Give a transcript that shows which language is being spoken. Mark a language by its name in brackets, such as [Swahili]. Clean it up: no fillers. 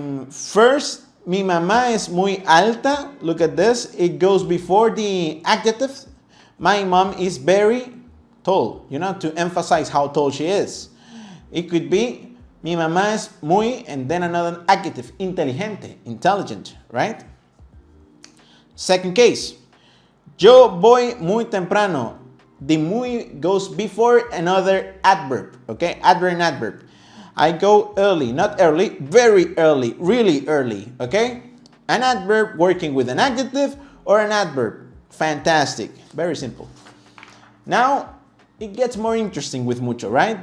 [Spanish] First, mi mamá es muy alta. [English] Look at this. It goes before the adjective. My mom is very tall, you know, to emphasize how tall she is. It could be, [Spanish] mi mamá es muy, [English] and then another adjective, inteligente, intelligent, right? Second case, [Spanish] yo voy muy temprano. [English] The muy goes before another adverb, okay? Adverb and adverb. I go early, not early, very early, really early, okay? An adverb working with an adjective or an adverb. Fantastic, very simple. Now, it gets more interesting with mucho, right?